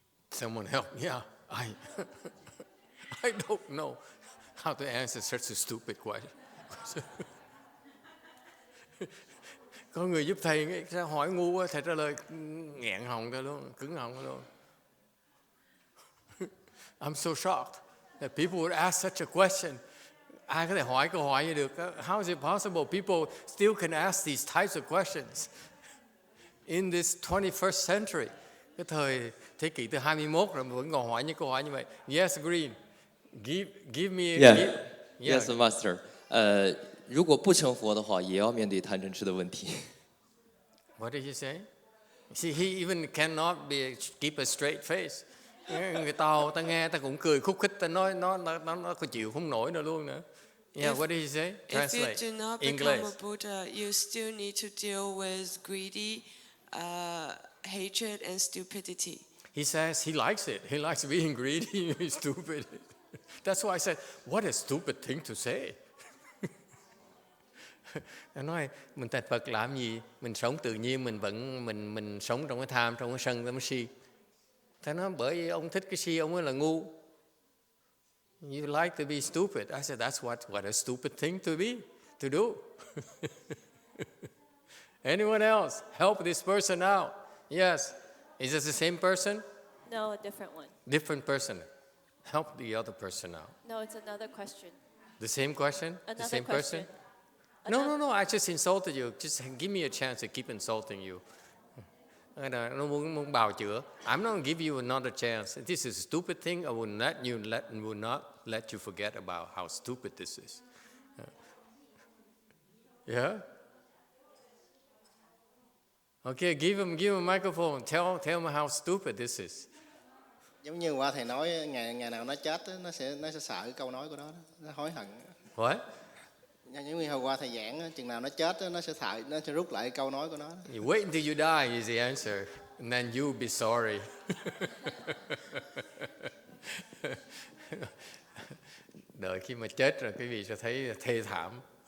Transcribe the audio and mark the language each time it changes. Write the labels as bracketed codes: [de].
[en] Someone help? Yeah, I don't know how to answer such a stupid question. [vi] Có người giúp thầy sẽ hỏi ngu quá, thầy trả lời nghẹn họng ra luôn, cứng họng ra luôn. [en] I'm so shocked that people would ask such a question. [vi] Ai có thể hỏi câu hỏi như được? [en] How is it possible people still can ask these types of questions in this 21st century? [vi] Cái thời thế kỷ thứ 21 rồi mà vẫn còn hỏi những câu hỏi như vậy. [en] Yes, Green. Give me. Yes, Master. [zh] 如果不成佛的话，也要面对贪嗔痴的问题。 [en] What did he say? See, he even cannot keep a straight face. [vi] Người ta nghe ta cũng cười khúc khích, ta nói nó có chịu không nổi nữa luôn nữa. [en] Yeah, what did he say? Translate. If you do not English. become a Buddha, you still need to deal with greedy, hatred, and stupidity. He says he likes it. He likes being greedy and stupid. That's why I said, what a stupid thing to say. [vi] Anh nói mình thành Phật làm gì? Mình sống tự nhiên, mình sống trong cái tham, trong cái sân, trong cái si. Thế nói bởi vì ông thích cái si, ông ấy là ngu. [en] You like to be stupid. I said that's what a stupid thing to be, to do. Anyone else? Help this person out. Yes. Is this the same person? No, a different one. Different person. Help the other person out. No, it's another question. The same question? The Another same question. person? No, I just insulted you. Just give me a chance to keep insulting you. [vi] Nó muốn bào chữa. [en] I'm not going to give you another chance. This is a stupid thing. I will not let you forget about how stupid this is. Yeah? Okay, give him a microphone. Tell him how stupid this is. [vi] Giống như qua thầy nói, ngày nào nó chết nó sẽ sợ cái câu nói của nó, nó hối hận. [en] What? [vi] Giống như hồi qua thầy giảng, chừng nào nó chết nó sẽ sợ, nó sẽ rút lại câu nói của nó. [en] You wait until you die is the answer, and then you'll be sorry. [vi] Đợi khi mà chết rồi quý vị sẽ thấy thê thảm.